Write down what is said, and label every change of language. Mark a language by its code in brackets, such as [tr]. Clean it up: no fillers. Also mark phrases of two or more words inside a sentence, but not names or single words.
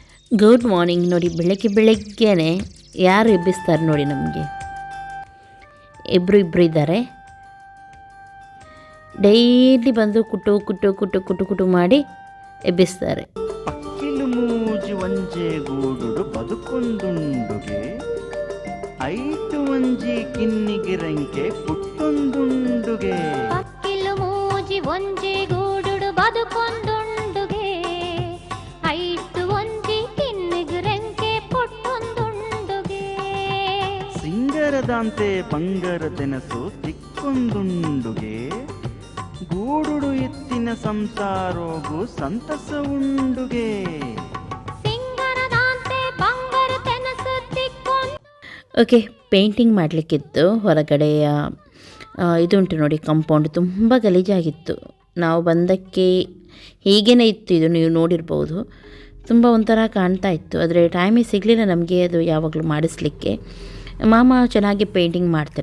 [en] good morning. [kn] ನೋಡಿ, ಬೆಳಗ್ಗೆ ಬೆಳಗ್ಗೆನೆ ಯಾರು ಎಬ್ಬಿಸ್ತಾರೆ ನೋಡಿ ನಮಗೆ. ಇಬ್ಬರು ಇದ್ದಾರೆ. ಡೈಲಿ ಬಂದು ಕುಟು ಕುಟು ಕುಟು ಕುಟು ಕುಟು ಮಾಡಿ ಎಬ್ಬಿಸ್ತಾರೆ. [tcy] ಪಕ್ಕಿಲು ಮೂಜಿ ಒಂಜೆ ಗೂಡುಡು ಬದುಕೊಂದುಂಡುಗೆ ಐಟು ಒಂಜಿ ಕಿನ್ನಿಗಿರಂಕೆ ಪುಟ್ಟೊಂದುಂಡುಗೆ ಪಕ್ಕಿಲು ಮೂಜಿ ಒಂಜೆ ಗೂಡುಡು ಬದುಕೊಂದುಂಡುಗೆ ಐಟು ಒಂಜಿ ಕಿನ್ನಿಗಿರಂಕೆ ಪುಟ್ಟೊಂದುಂಡುಗೆ ಸಿಂಗರದಂತೆ ಬಂಗಾರ ತೆನಸು ತಿಕ್ಕೊಂದುಂಡುಗೆ ಗೂಡುಡು ಎತ್ತಿನ ಸಂಸಾರೋಗು ಸಂತಸ ಉಂಡುಗೆ ಸಿಂಗರದಂತೆ ಬಂಗಾರ ತೆನಸು ತಿಕ್ಕೊಂಡು. [kn] ಓಕೆ, ಪೇಂಟಿಂಗ್ ಮಾಡಲಿಕ್ಕಿತ್ತು. ಹೊರಗಡೆಯ ಇದುಂಟು ನೋಡಿ, ಕಾಂಪೌಂಡ್ ತುಂಬ ಗಲೀಜಾಗಿತ್ತು. ನಾವು ಬಂದಕ್ಕೆ ಹೀಗೇ ಇತ್ತು. ಇದು ನೀವು ನೋಡಿರ್ಬೋದು, ತುಂಬ ಒಂಥರ ಕಾಣ್ತಾ ಇತ್ತು. ಆದರೆ ಟೈಮೇ ಸಿಗಲಿಲ್ಲ ನಮಗೆ ಅದು ಯಾವಾಗಲೂ ಮಾಡಿಸ್ಲಿಕ್ಕೆ. ಮಾಮ ಚೆನ್ನಾಗಿ ಪೇಂಟಿಂಗ್ ಮಾಡ್ತಾರೆ.